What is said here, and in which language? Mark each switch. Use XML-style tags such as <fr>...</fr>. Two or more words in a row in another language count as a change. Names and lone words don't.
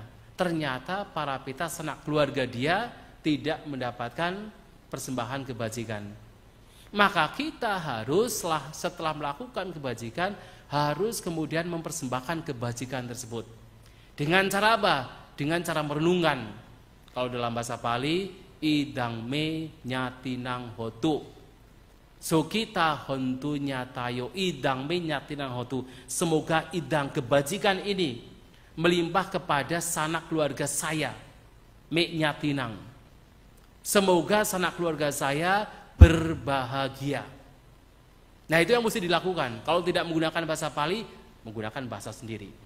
<id>Ternyata para pita sanak keluarga dia tidak mendapatkan persembahan kebajikan. Maka kita harus setelah melakukan kebajikan, harus kemudian mempersembahkan kebajikan tersebut. Dengan cara apa? Dengan cara merenungkan. Kalau dalam bahasa Pali,</id> <pi>idang me nyatinang hotu. So kita hontu nyatayo idang me nyatinang hotu.</pi> <id>Semoga idang kebajikan ini melimpah kepada sanak keluarga saya.</id> <pi>Me nyatinang.</pi> <id>Semoga sanak keluarga saya berbahagia. Nah, itu yang mesti dilakukan. Kalau tidak menggunakan bahasa Pali, menggunakan bahasa sendiri.</id>